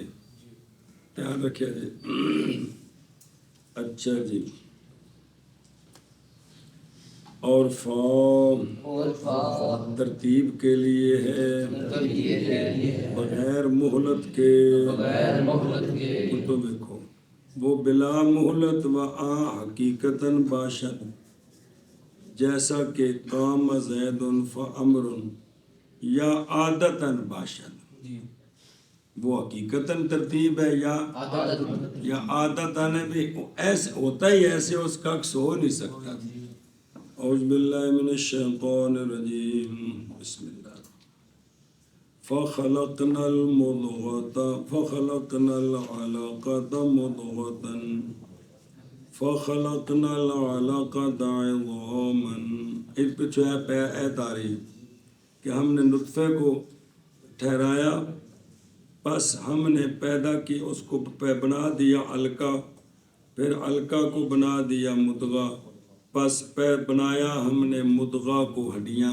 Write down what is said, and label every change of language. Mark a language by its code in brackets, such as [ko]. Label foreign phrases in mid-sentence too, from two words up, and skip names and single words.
[pa] دھیان رکھیا جی. اچھا جی. [ur] اور فا ترتیب کے لیے ہے بغیر مہلت کے. تو دیکھو وہ [fa] بلا مہلت و حقیقتاً باشد، [ur] جیسا کہ [ar] قام زید فامر، [fa] یا عادتاً باشد، [ur] وہ حقیقتاً ترتیب ہے یا عادتاً بھی ایسے ہوتا ہی، ایسے اس کا عکس ہو نہیں سکتا. [ar] اعوذ باللہ من الشیطان الرجیم. بسم اللہ. فخلقنا العلقة مضغة فخلقنا العلقة عظاما. [ur] اس پہ ہے تعریف کہ ہم نے نطفے کو ٹھہرایا، بس ہم نے پیدا کی اس کو بنا دیا علقہ، پھر علقہ کو بنا دیا مضغہ، پس پہ بنایا ہم نے مدغہ کو ہڈیاں.